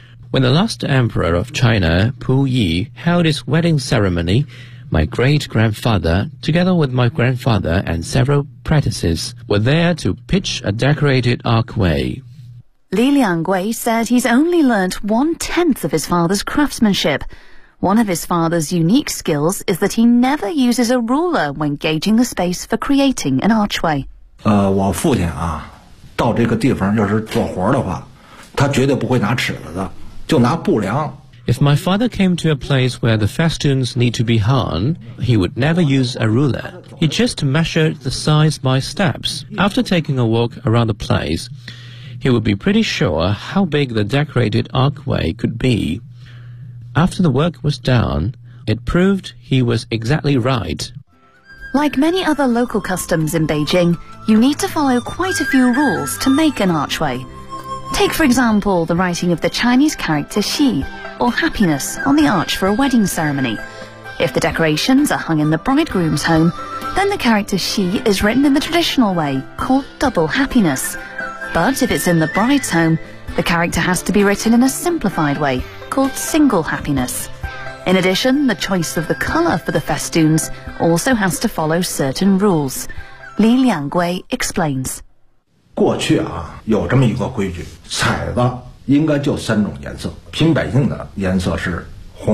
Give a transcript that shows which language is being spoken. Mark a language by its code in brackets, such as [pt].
[en] When the last emperor of China, Pu Yi, held his wedding ceremony, my great-grandfather, together with my grandfather and several apprentices, were there to pitch a decorated archway. Li Liangwei said he's only learnt one-tenth of his father's craftsmanship. One of his father's unique skills is that he never uses a ruler when gauging the space for creating an archway. [zh] 我父亲啊，到这个地方要是做活的话，他绝对不会拿尺子的，就拿布量。 [en] If my father came to a place where the festoons need to be hung, he would never use a ruler. He just measured the size by steps. After taking a walk around the place, he would be pretty sure how big the decorated archway could be. After the work was done, it proved he was exactly right. Like many other local customs in Beijing, you need to follow quite a few rules to make an archway. Take, for example, the writing of the Chinese character Xi, or happiness, on the arch for a wedding ceremony. If the decorations are hung in the bridegroom's home, then the character Xi is written in the traditional way, called double happiness. But if it's in the bride's home, the character has to be written in a simplified way, called single happiness. In addition, the choice of the colour for the festoons also has to follow certain rules. Li Liangwei explains. [zh] 过去啊，有这么一个规矩，彩子应该就三种颜色，凭百姓的颜色是红的。